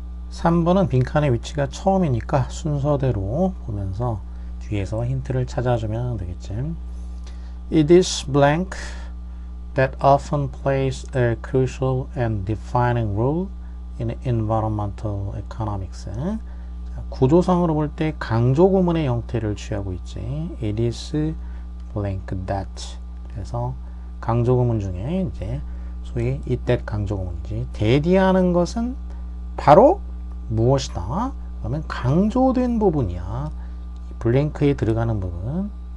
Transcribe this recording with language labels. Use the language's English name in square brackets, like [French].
[Korean] 3번은 빈칸의 위치가 처음이니까 순서대로 보면서 뒤에서 힌트를 찾아주면 되겠지. [English] It is blank that often plays a crucial and defining role in environmental economics. [Korean] 구조상으로 볼 때 강조 구문의 형태를 취하고 있지. [English] It is blank that. [Korean] 그래서 강조 구문 중에 이제 소위 it that 강조 구문이지. 대디하는 것은 바로 무엇이다? 그러면 강조된 부분이야. 블랭크에 들어가는 부분.